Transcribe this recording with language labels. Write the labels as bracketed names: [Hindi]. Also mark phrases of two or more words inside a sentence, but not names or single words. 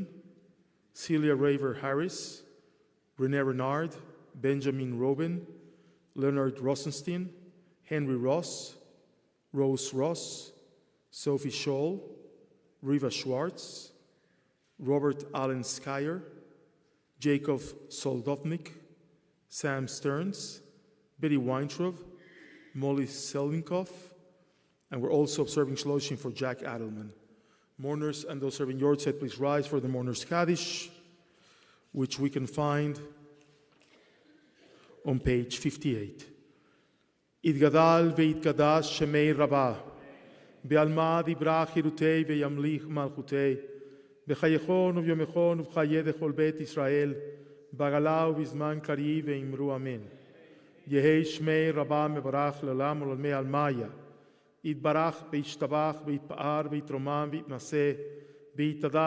[English] Celia Raver Harris, Renee Renard, Benjamin Robin, Leonard Rosenstein, Henry Ross, Rose Ross, Sophie Scholl, Riva Schwartz, Robert Allen Skyer, Jacob Soldovnik, Sam Stearns, Betty Weintraub, Molly Selvinkoff, and we're also observing Shloshim for Jack Adelman. Mourners and those serving Yortzeit, please rise for the Mourners Kaddish, which we can find on page 58. [Aramaic] יתגדל ויתקדש שמה רבא בעלמא די ברא כרעותה וימליך מלכותה בחייכון וביומיכון ובחיי דכל בית ישראל בעגלא ובזמן קריב ואמרו אמן. יהא שמה רבא מברך לעלם ולעלמי עלמיא, יתברך וישתבח ויתפאר ויתרומם ויתנשא ויתהדר